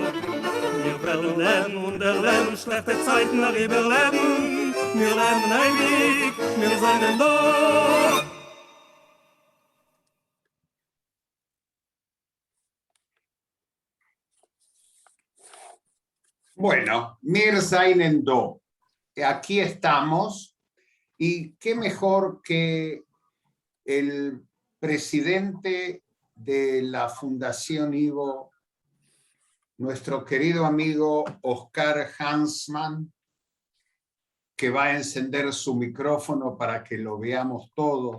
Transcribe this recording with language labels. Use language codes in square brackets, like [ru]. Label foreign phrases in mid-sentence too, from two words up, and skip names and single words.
[de] Wir werden lernen und erlernen, schlechte Zeiten auch überleben. Wir leben ewig, wir seien da. [yi] Bueno, Mir seinen do. [es] Aquí estamos, y qué mejor que el presidente de la Fundación Ivo, nuestro querido amigo Oscar Hansman, que va a encender su micrófono para que lo veamos todos,